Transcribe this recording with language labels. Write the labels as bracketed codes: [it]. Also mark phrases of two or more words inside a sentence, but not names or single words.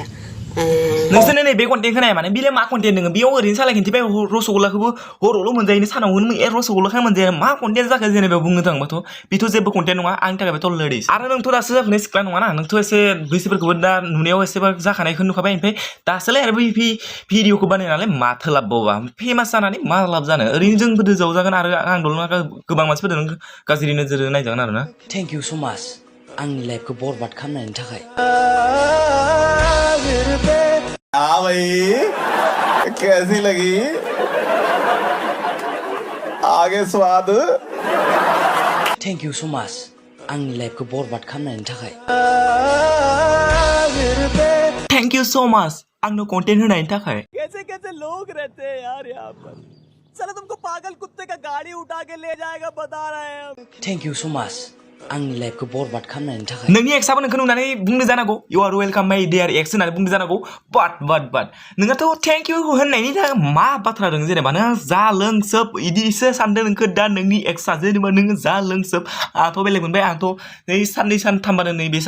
[brx] नोंसोरनो नै बे कन्टेन्टखौ नाया माने बिलाय मा कन्टेन्ट नोङो बेयाव ओरैनो सालाय खिन्थिबाय रसगुल्लाखौबो हरावल' मोनजायो सानाव रसगुल्लाखौ मोनजाया मा कन्टेन्ट जाखो जेनेबा बुंनो थाङोबाथ' बेथ' जेबो कन्टेन्ट नङा आंनि थाखायथ' लेडिस आरो नोंथ' दासो जाखानाय सिख्ला नङाना नोंथ' एसे बैसोफोरखौबो दा नुनायाव एसेबा जाखानायखौ नुखाबाय ओमफ्राय दासोलाय आरो बै भिडिअखौ बानायनानै माथो लाबबावबा फेमास जानानै मा लाब जानो ओरैनो जोंबो जावजागोन आरो आंल' नङा गोबां मानसिफोरजों गाज्रि नोजोर नायजागोन आरोना [en] thank you so much [brx] आंनि लाइफखौ बरबाद खालामनायनि थाखाय [hi] हाँ भाई कैसी लगी आगे स्वाद [en] thank you so much [brx] आंनि लाइफखौ बरबाद खालामनायनि थाखाय [en] thank you so much [brx] आंनो कन्टेन्ट होनायनि थाखाय [hi] कैसे लोग रहते हैं यार यहाँ पर साला तुमको पागल कुत्ते का गाड़ी उठा के ले जाएगा बता रहे हैं [en] thank you so much [brx] आंनि लाइफखौ बरबाद खालामनायनि थाखाय नोंनि एक्सआबो नोंखौ नुनानै बुंनो जानांगौ [en] you are welcome my dear ex [brx] होननानै बुंनो जानांगौ बाट नोंहाथ' [en] thank you [brx] होननायनि थाखाय मा बाथ्रा दं जेनेबा नों जा लोंसोब इदिसो सानदों नोंखौ दा नोंनि एक्सआ जेनेबा नोङो जा लोंसोब आंथ' बेलेग मोनबाय आंथ' नै साननै सानथामबानो नै बे